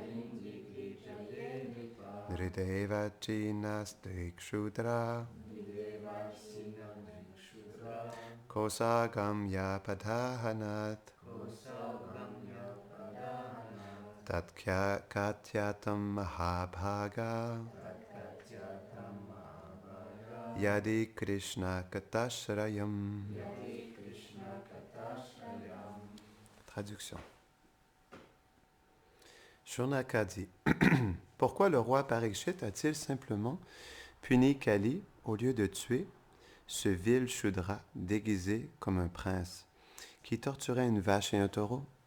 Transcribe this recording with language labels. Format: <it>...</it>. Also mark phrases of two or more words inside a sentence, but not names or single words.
<sa>नृदेव चिनस् दिक्षुद्र कोसगम्य पदाहनत् तत्क्य कथ्यताम् महाभाग यदि कृष्ण कथाश्रयम्.</sa> <fr>Traduction. Shunaka dit pourquoi le roi Parikshit a-t-il simplement puni Kali au lieu de tuer ce vil Shudra déguisé comme un prince qui torturait une vache et un taureau?</fr>